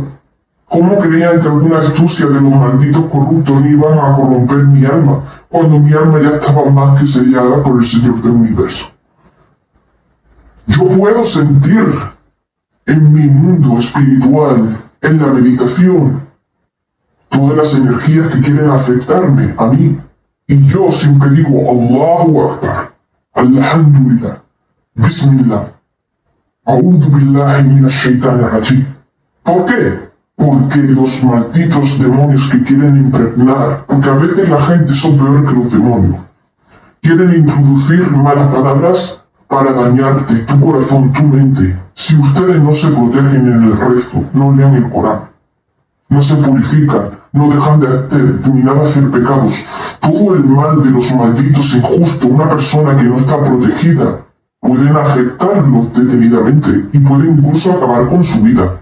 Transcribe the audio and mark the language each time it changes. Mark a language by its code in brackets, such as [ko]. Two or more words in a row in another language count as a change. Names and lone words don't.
[es] ¿Cómo creían que alguna astucia de los malditos corruptos iban a corromper mi alma, cuando mi alma ya estaba más que sellada por el Señor del Universo? Yo puedo sentir en mi mundo espiritual, en la meditación, todas las energías que quieren afectarme a mí. Y yo siempre digo, [ar] الله أكبر، الحمد لله، بسم الله، أعوذ بالله من الشيطان الرجيم. [es] ¿Por qué? Porque los malditos demonios que quieren impregnar, porque a veces la gente son peor que los demonios, quieren introducir malas palabras para dañarte, tu corazón, tu mente. Si ustedes no se protegen en el resto, no lean el Corán, no se purifican, no dejan de terminar de hacer pecados, todo el mal de los malditos injustos, una persona que no está protegida, pueden afectarlo detenidamente y pueden incluso acabar con su vida.